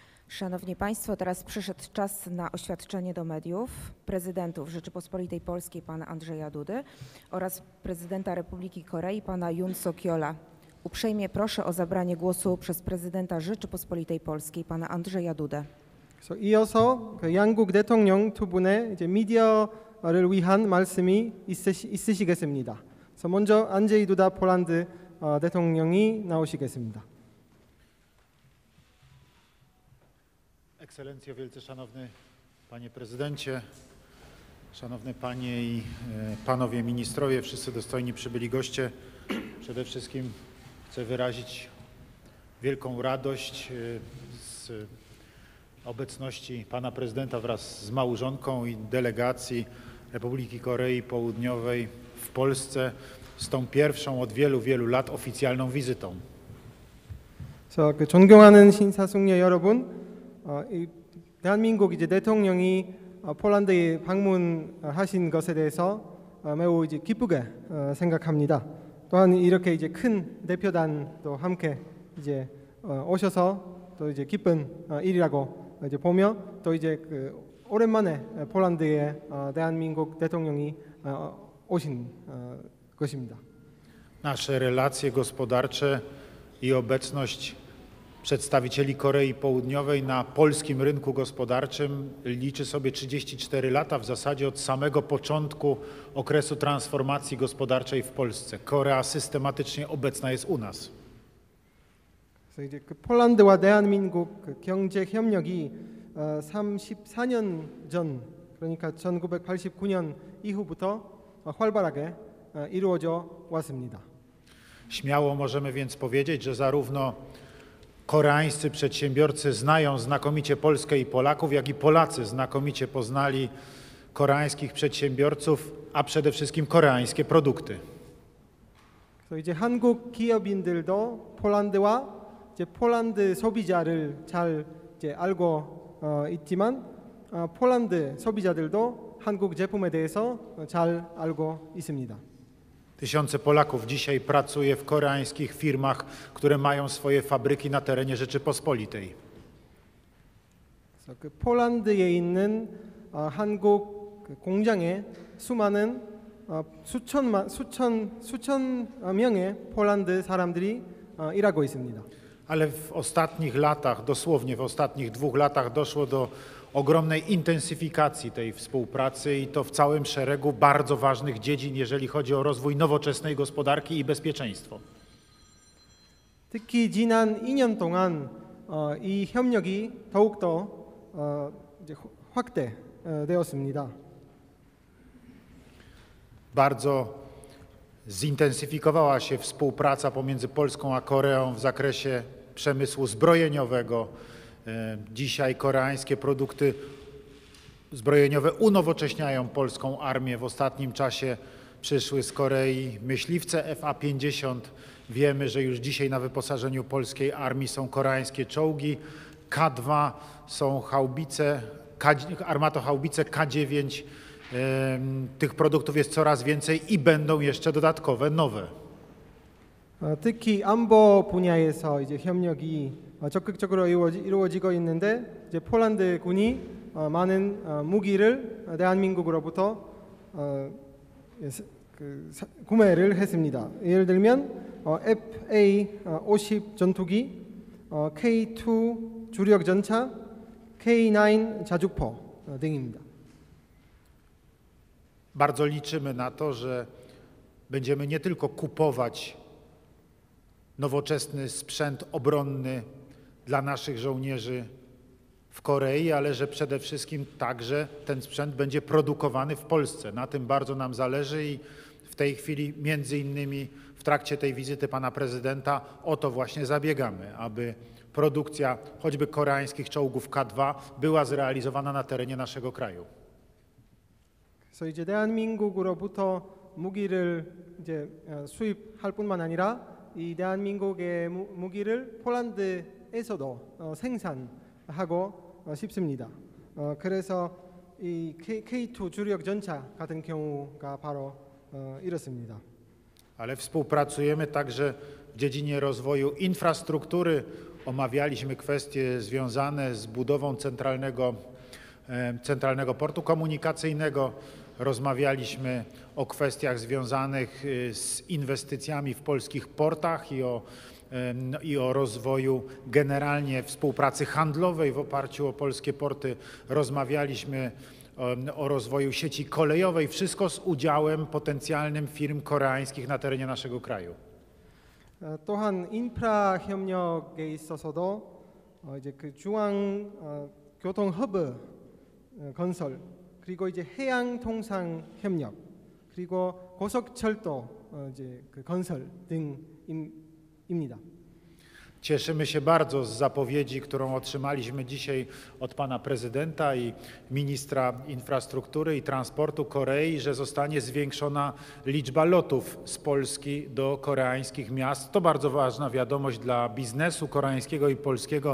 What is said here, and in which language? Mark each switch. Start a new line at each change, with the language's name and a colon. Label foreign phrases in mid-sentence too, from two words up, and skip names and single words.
Polish: Szanowni Państwo, teraz przyszedł czas na oświadczenie do mediów prezydentów Rzeczypospolitej Polskiej pana Andrzeja Dudy oraz prezydenta Republiki Korei pana Yoon Suk-yeola. Uprzejmie proszę o zabranie głosu przez prezydenta Rzeczypospolitej Polskiej pana Andrzeja Dudę.
Korean: 이어서 양국 대통령 두 분의 미디어를 위한 말씀이 있으시겠습니다. 그래서 먼저 안제이 두다 폴란드 대통령이 나오시겠습니다.
Polish: Ekscelencjo, wielce szanowny panie prezydencie, szanowne panie i panowie ministrowie, wszyscy dostojni przybyli goście. Przede wszystkim chcę wyrazić wielką radość z obecności pana prezydenta wraz z małżonką i delegacji Republiki Korei Południowej w Polsce z tą pierwszą od wielu, wielu lat oficjalną wizytą.
Korean: 존경하는 신사숙녀 여러분, 대한민국 대통령이 폴란드에 방문하신 것에 대해서 매우 기쁘게 생각합니다. 또한 이렇게 큰 대표단도 함께 오셔서 또 기쁜 일이라고 보며 또 오랜만에 폴란드에 대한민국 대통령이 오신 것입니다.
Polish: Nasze relacje gospodarcze i obecność przedstawicieli Korei Południowej na polskim rynku gospodarczym liczy sobie 34 lata, w zasadzie od samego początku okresu transformacji gospodarczej w Polsce. Korea systematycznie obecna jest u nas.
Korean: 그래서 폴란드와 대한민국 경제 협력이 34년 전, 그러니까 1989년 이후부터 활발하게 이루어져 왔습니다.
Polish: Śmiało możemy więc powiedzieć, że zarówno koreańscy przedsiębiorcy znają znakomicie Polskę i Polaków, jak i Polacy znakomicie poznali koreańskich przedsiębiorców, a przede wszystkim koreańskie produkty.
Korean: 그래서 한국 기업인들도 폴란드와 폴란드 소비자를 잘 알고 있지만 폴란드 소비자들도 한국 제품에 대해서 잘 알고 있습니다.
Polish: Tysiące Polaków dzisiaj pracuje w koreańskich firmach, które mają swoje fabryki na terenie Rzeczypospolitej.
Korean: 폴란드에 있는 한국 공장에 수많은 수천 명의 폴란드 사람들이 일하고 있습니다.
Polish: Ale w ostatnich latach, dosłownie w ostatnich 2 latach doszło do ogromnej intensyfikacji tej współpracy i to w całym szeregu bardzo ważnych dziedzin, jeżeli chodzi o rozwój nowoczesnej gospodarki i bezpieczeństwo.
Korean: 특히 지난 2년 동안 이 협력이 더욱더 확대되었습니다.
Polish: Bardzo zintensyfikowała się współpraca pomiędzy Polską a Koreą w zakresie przemysłu zbrojeniowego. Dzisiaj koreańskie produkty zbrojeniowe unowocześniają polską armię. W ostatnim czasie przyszły z Korei myśliwce FA-50. Wiemy, że już dzisiaj na wyposażeniu polskiej armii są koreańskie czołgi. K2 są haubice, armatohaubice K9. Tych produktów jest coraz więcej i będą jeszcze dodatkowe, nowe.
Korean: 특히 안보 분야에서 협력이 적극적으로 이루어지고 있는데 폴란드 군이 많은 무기를 대한민국으로부터 구매를 했습니다. 예를 들면 FA-50 전투기, K2 주력 전차, K9 자주포 등입니다.
Polish: Bardzo liczymy na to, że będziemy nie tylko kupować nowoczesny sprzęt obronny dla naszych żołnierzy w Korei, ale że przede wszystkim także ten sprzęt będzie produkowany w Polsce. Na tym bardzo nam zależy i w tej chwili między innymi w trakcie tej wizyty pana prezydenta o to właśnie zabiegamy, aby produkcja choćby koreańskich czołgów K2 była zrealizowana na terenie naszego kraju.
Korean: 그래서 대한민국으로부터 무기를 수입할 뿐만 아니라 이 대한민국의 무기를 폴란드에서도 생산하고 싶습니다. 그래서 이 K2 주력 전차 같은 경우가 바로 이렇습니다.
Polish: Ale współpracujemy także w dziedzinie rozwoju infrastruktury omawialiśmy kwestie związane z budową centralnego portu komunikacyjnego. Rozmawialiśmy o kwestiach związanych z inwestycjami w polskich portach i o rozwoju generalnie współpracy handlowej w oparciu o polskie porty. Rozmawialiśmy o rozwoju sieci kolejowej, wszystko z udziałem potencjalnym firm koreańskich na terenie naszego kraju.
Korean: 또한 인프라 협력에 있어서도 이제 그 중앙 교통 허브 건설 그리고 이제 해양 통상 협력 그리고 고속철도 이제 그 건설 등입니다.
Polish: Cieszymy się bardzo z zapowiedzi, którą otrzymaliśmy dzisiaj od pana prezydenta i ministra infrastruktury i transportu Korei, że zostanie zwiększona liczba lotów z Polski do koreańskich miast. To bardzo ważna wiadomość dla biznesu koreańskiego i polskiego.